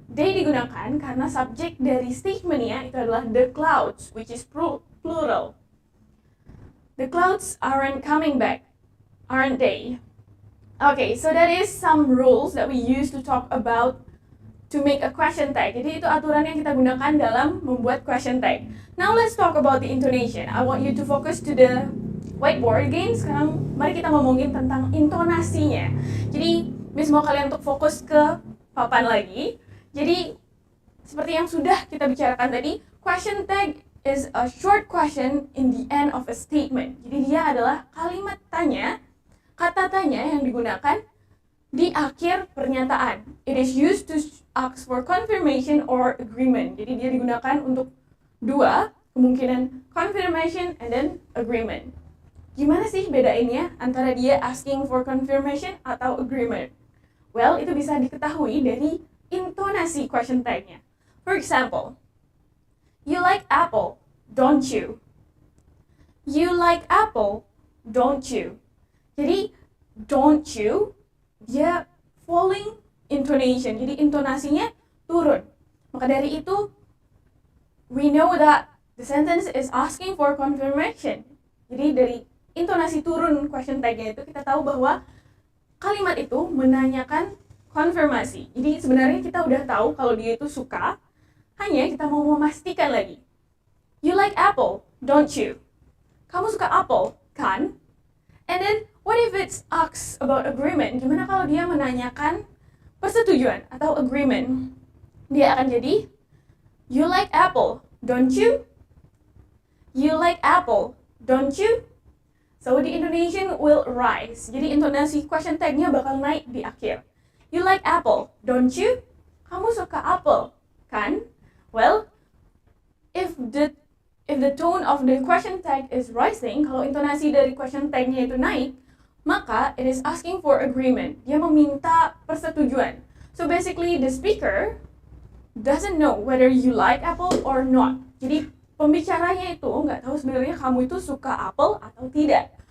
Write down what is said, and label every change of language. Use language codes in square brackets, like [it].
[id] They digunakan karena subjek dari statement-nya itu adalah the clouds, [en] which is plural. The clouds aren't coming back, aren't they? Okay, so that is some rules that we use to talk about to make a question tag. [id] Jadi itu aturan yang kita gunakan dalam membuat question tag. [en] Now let's talk about the intonation. I want you to focus to the whiteboard again. [id] Sekarang mari kita ngomongin tentang intonasinya. Jadi Miss mau kalian untuk fokus ke papan lagi. Jadi seperti yang sudah kita bicarakan tadi, [en] question tag is a short question in the end of a statement. [id] Jadi dia adalah kalimat tanya, kata tanya yang digunakan di akhir pernyataan. [en] It is used to ask for confirmation or agreement. [id] Jadi dia digunakan untuk dua kemungkinan, confirmation and then agreement. Gimana sih bedainnya antara dia asking for confirmation atau agreement? Well, itu bisa diketahui dari intonasi question tag-nya. [en] For example, you like apple, don't you? You like apple, don't you? Jadi, don't you, dia falling intonation. [id] Jadi, intonasinya turun. Maka dari itu, [en] we know that the sentence is asking for confirmation. [id] Jadi, dari intonasi turun question tag-nya itu, kita tahu bahwa kalimat itu menanyakan konfirmasi. Jadi, sebenarnya kita udah tahu kalau dia itu suka, hanya kita mau memastikan lagi. [en] You like apple, don't you? [id] Kamu suka apple, kan? [en] And then, what if it's asks about agreement? [id] Gimana kalau dia menanyakan persetujuan atau agreement? Dia akan jadi, [en] you like apple, don't you? You like apple, don't you? So, the intonation will rise. [id] Jadi, intonasi question tag-nya bakal naik di akhir. [en] You like apple, don't you? [id] Kamu suka apple, kan? [en] Well, if the tone of the question tag is rising, [id] kalau intonasi dari question tag-nya itu naik, [en] maka it is asking for agreement. [id] Dia meminta persetujuan. [en] So basically, the speaker doesn't know whether you like apple or not. [id] Jadi pembicaranya itu nggak tahu sebenarnya kamu itu suka apple atau tidak.